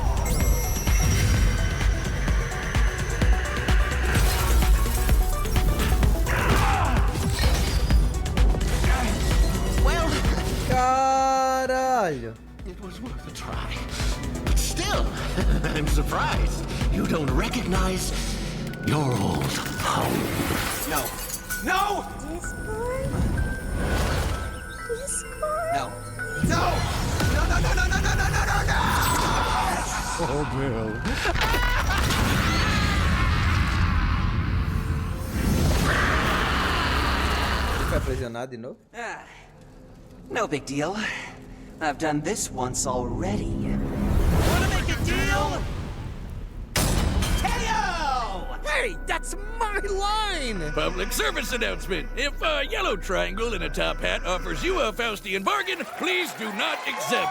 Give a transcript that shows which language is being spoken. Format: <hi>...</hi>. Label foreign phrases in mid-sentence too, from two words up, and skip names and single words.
<en>Well,</en> <pt>Caralho.</pt> <en>It was worth a try. But still, I'm surprised you don't recognize your old home. no. No! No. No! No, no, no, no, no, no, no, no, no, no! Oh, Bill.</en> <pt>Ele foi aprisionado de novo?</pt> <en>No big deal. I've done this once already. Wanna make a deal? Tenyo! Hey, that's my line! Public service announcement. If a yellow triangle in a top hat offers you a Faustian bargain, please do not accept.</en>